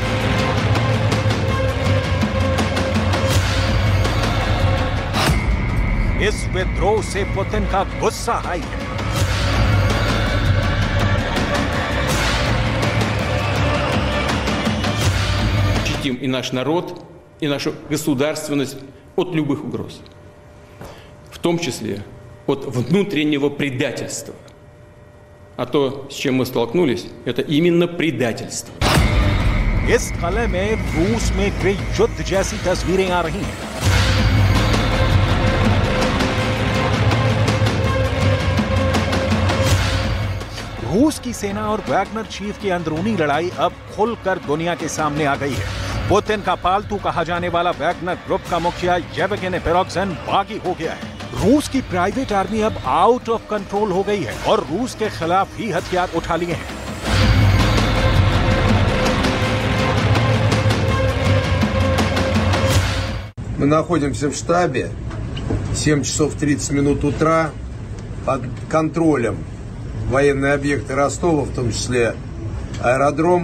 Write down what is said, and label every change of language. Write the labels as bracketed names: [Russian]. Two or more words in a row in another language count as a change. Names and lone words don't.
[Hindi] इस विद्रोह से पुतिन का गुस्सा हाई है। [Russian] Защитим и наш народ, и нашу государственность от любых угроз, в том числе от внутреннего предательства. А то, с чем мы столкнулись, это именно предательство. [Hindi] इस कले में रूस में गृह युद्ध जैसी तस्वीरें आ रही हैं। रूस की सेना और वैगनर चीफ की अंदरूनी लड़ाई अब खुलकर दुनिया के सामने आ गई है। पुतिन का पालतू कहा जाने वाला वैगनर ग्रुप का मुखिया येवगेनी प्रिगोजिन बागी हो गया है। रूस की [English] private army [Hindi] अब [English] out of control [Hindi] हो गई है और रूस के खिलाफ ही हथियार उठा लिए हैं। [Russian] Мы находимся в штабе, 7 часов 30 минут утра, под контролем военные объекты Ростова, в том числе аэродром.